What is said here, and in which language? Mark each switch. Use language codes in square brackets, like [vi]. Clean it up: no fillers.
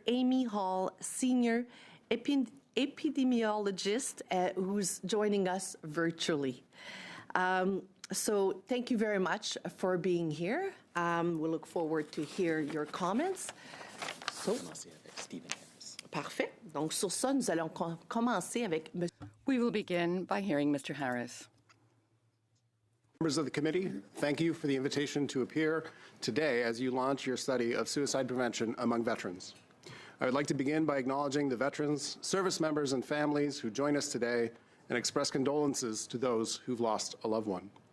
[en] Amy Hall, Senior Epidemiologist, who's joining us virtually. So thank you very much for being here. We look forward to hear your comments. So, parfait. [fr] Donc sur ça, nous allons commencer avec M. [en] We will begin by hearing Mr. Harris. Members of the committee, thank you for the invitation to appear today as you launch your study of suicide prevention among veterans. I would like to begin by acknowledging the veterans, service members, and families who join us today and express condolences to those who've lost a loved one.